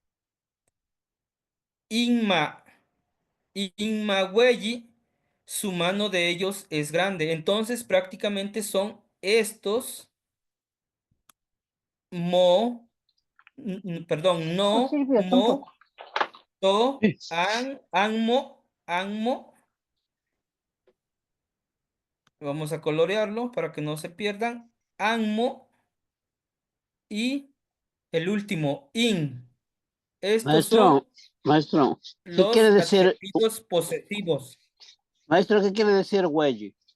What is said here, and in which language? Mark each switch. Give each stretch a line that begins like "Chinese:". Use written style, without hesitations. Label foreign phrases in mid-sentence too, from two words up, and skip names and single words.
Spanish: Inma, Inmahueyi, su mano de ellos es grande. Entonces prácticamente son estos mo, perdón, Oh, no, Silvia, mo, tampoco.
Nahuatl languages: to, anmo, anmo.
Spanish: Vamos a colorearlo para que no se pierdan. Anmo y el último, in. Estos son Maestro, ¿qué quiere los decir, adjetivos posesivos. maestro, qué quiere decir güey?